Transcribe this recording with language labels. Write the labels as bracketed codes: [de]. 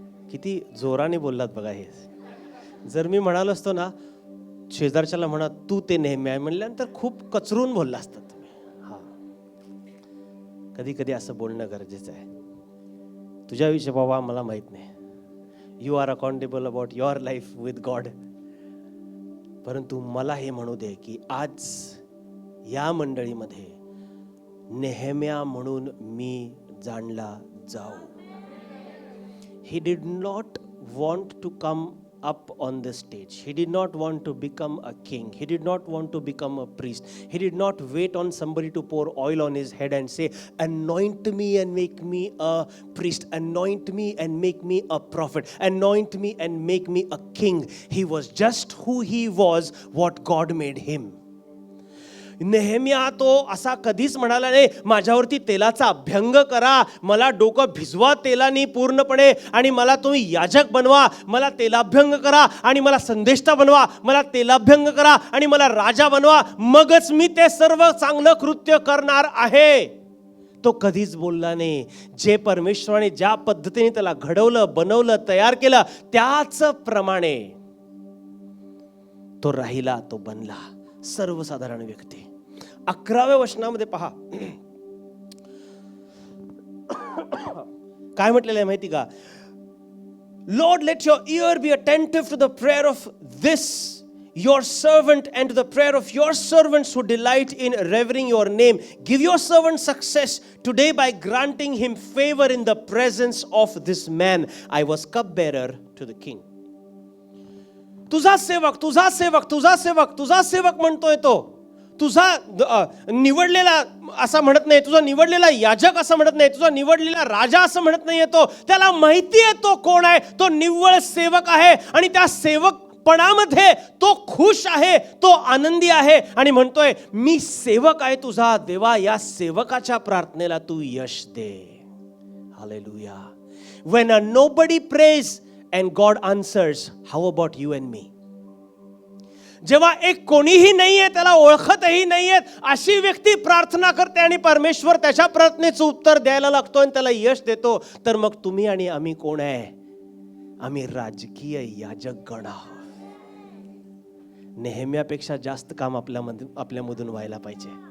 [mr] किती जोराने बोललात बघा हे. जर मी म्हणालो असतो ना, शेजारच्याला म्हणा तू ते नेहम्या म्हणल्यानंतर खूप कचरून बोलला असता तुम्ही. हा, कधी कधी असं बोलणं गरजेचं आहे. तुझ्याविषयी बाबा मला माहित नाही. [en] You are accountable about your life with God. [mr] परंतु मला हे म्हणू दे की आज या मंडळीमध्ये नेहम्या म्हणून मी जाणला जाऊ. [en] He did not want to come up on the stage. He did not want to become a king. He did not want to become a priest. He did not wait on somebody to pour oil on his head and say, anoint me and make me a priest. Anoint me and make me a prophet. Anoint me and make me a king. He was just who he was, what God made him. [mr] नेहम्या तो असा कधीच म्हणाला नाही, माझ्यावरती तेलाचा अभ्यंग करा, मला डोकं भिजवा तेलाने पूर्णपणे आणि मला तुम्ही याजक बनवा, मला तेलाभ्यंग करा आणि मला संदेष्टा बनवा, मला तेलाभ्यंग करा आणि मला राजा बनवा, मगच मी ते सर्व चांगलं कृत्य करणार आहे. तो कधीच बोलला नाही. जे परमेश्वराने ज्या पद्धतीने त्याला घडवलं, बनवलं, तयार केलं त्याच प्रमाणे तो राहिला, तो बनला. सर्वसाधारण व्यक्ती. 11व्या वचनामध्ये पहा काय म्हटलेलं आहे माहिती का? [en] Lord let your ear be attentive to the prayer of this your servant and to the prayer of your servants who delight in revering your name. Give your servant success today by granting him favor in the presence of this man. I was cupbearer to the king. [mr] तुझा सेवक, तुझा सेवक, तुझा सेवक, तुझा सेवक म्हणतोय तो. तुझा निवडलेला असं म्हणत नाही, तुझा निवडलेला याजक असं म्हणत नाही, तुझा निवडलेला राजा असं म्हणत नाहीये तो. त्याला माहिती आहे तो कोण आहे. तो निव्वळ सेवक आहे आणि त्या सेवकपणामध्ये तो खुश आहे, तो आनंदी आहे आणि म्हणतोय मी सेवक आहे तुझा. देवा, या सेवकाच्या प्रार्थनेला तू यश दे. Hallelujah. [en] When a nobody prays and God answers, how about you and me? [mr] जेव्हा एक कोणीही नाहीये, त्याला ओळखतही नाहीये, अशी व्यक्ती प्रार्थना करते आणि परमेश्वर त्याच्या प्रार्थनेचं उत्तर द्यायला लागतो आणि त्याला यश देतो, तर मग तुम्ही आणि आम्ही कोण आहे? आम्ही राजकीय याजक गण आहोत. नेहम्यापेक्षा जास्त काम आपल्यामधून व्हायला पाहिजे.